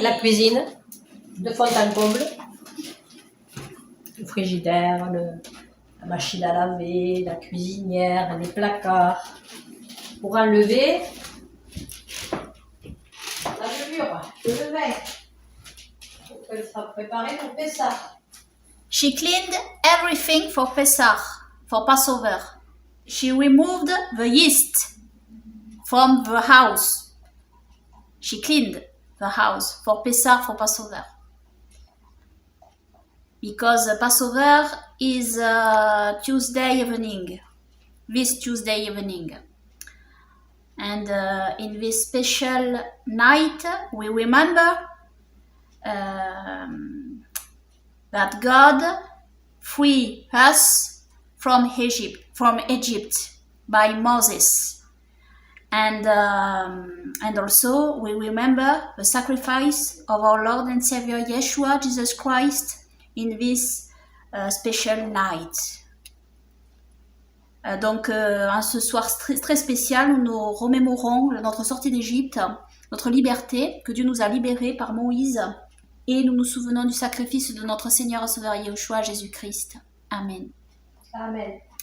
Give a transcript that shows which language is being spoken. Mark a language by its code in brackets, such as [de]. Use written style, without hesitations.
[fr] La cuisine, de fond en comble. Le frigidaire, la machine à laver, la cuisinière, les placards. Pour enlever la levure, le levain. Pour qu'elle sera préparée pour Pessah. [en] She cleaned everything for Pesach, for Passover. She removed the yeast from the house. She cleaned the house for Pesach, for Passover. Because Passover is Tuesday evening, this Tuesday evening. And in this special night, we remember that God freed us from Egypt by Moses. And also we remember the sacrifice of our Lord and Savior Yeshua, Jesus Christ, in this special night. [fr] Donc, en ce soir très spécial, nous remémorons notre sortie d'Égypte, notre liberté, que Dieu nous a libérés par Moïse, et nous nous souvenons du sacrifice de notre Seigneur et Sauveur Yeshua, Jésus-Christ. Amen. Amen.